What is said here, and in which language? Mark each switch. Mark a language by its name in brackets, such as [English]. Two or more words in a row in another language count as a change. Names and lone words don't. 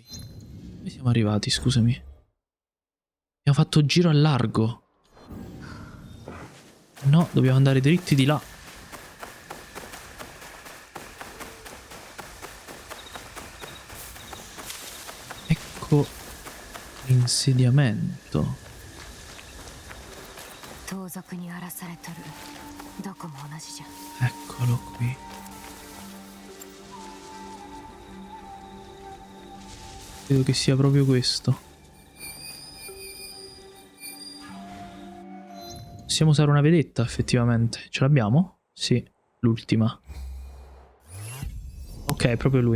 [Italian] Dove siamo arrivati, scusami? Abbiamo fatto giro al largo. No, dobbiamo andare dritti di là. Ecco l'insediamento. [Japanese] 盗賊に荒らされとる。どこも同じじゃ。 [Italian] Eccolo qui. Credo che sia proprio questo. Possiamo usare una vedetta, effettivamente. Ce l'abbiamo? Sì, l'ultima. Ok, è proprio lui.